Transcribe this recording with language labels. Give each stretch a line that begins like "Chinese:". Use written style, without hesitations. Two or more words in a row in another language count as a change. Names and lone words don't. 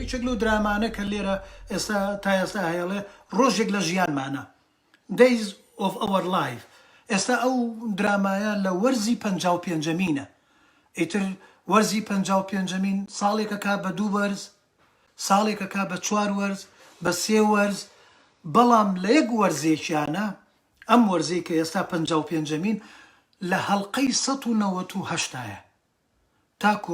Central Kurdish: لەو درامانە کە لێرە ئێستا تا ئێستا هەیەڵێ ڕۆژێک لە ژیانمانە Days of our life ئێستا ئەو درامایە لە وەرزی 55مینە ئیتر وەرزی 55مین ساڵێکە کا بە 2 وەرز ساڵێکە کا بە 4 وەرز بە 3 وەرز بەڵام لە یەک وەرزێکیانە ئەم وەرزەی کە ئێستا 55مین لە هەڵقەی 198ە تاکو